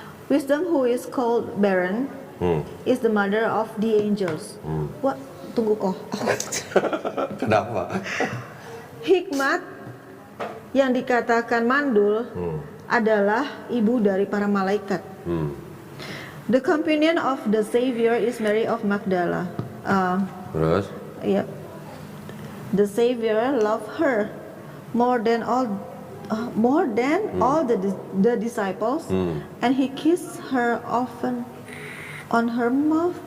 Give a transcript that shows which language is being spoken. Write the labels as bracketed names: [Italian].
[English] Wisdom who is called barren is the mother of the angels. [Indonesian] Wah, tunggu kok. Kenapa? Hikmat yang dikatakan mandul adalah ibu dari para malaikat. [English] The companion of the Savior is Mary of Magdala. [Indonesian] Terus? [English] Yeah. The Savior loved her more than all the disciples, and he kissed her often on her mouth.